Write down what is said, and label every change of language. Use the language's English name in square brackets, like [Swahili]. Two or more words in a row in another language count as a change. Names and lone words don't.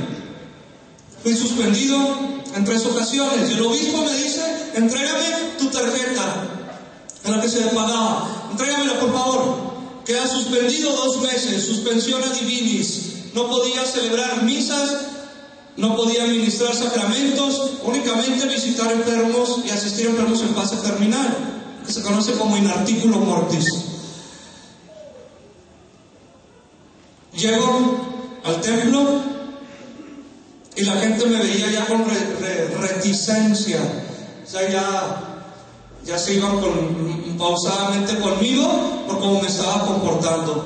[Spanish] Fui suspendido en 3 ocasiones, y el obispo me dice: entrégame tu tarjeta, en la que se le pagaba, entrégamela por favor. Queda suspendido 2 meses, suspensión [Latin] a divinis. [Spanish] No podía celebrar misas, no podía administrar sacramentos, únicamente visitar enfermos y asistir a enfermos en fase terminal, que se conoce como [Latin] in articulo mortis. [Spanish] Llego al templo y la gente me veía ya con reticencia, o sea, ya se iban pausadamente conmigo por cómo me estaba comportando.